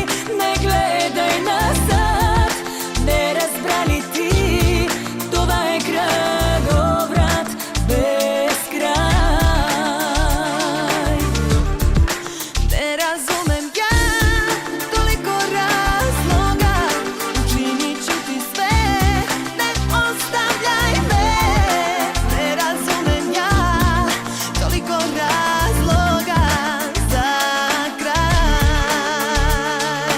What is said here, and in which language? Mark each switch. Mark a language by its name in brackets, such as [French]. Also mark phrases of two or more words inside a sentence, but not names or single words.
[Bulgarian] Не гледай назад. Не разбра ли ти, това е кръговрат без край? [Serbian] Ne razumem ja toliko razloga, učinit ću ti sve, ne ostavljaj me. Ne razumem ja toliko razloga za kraj.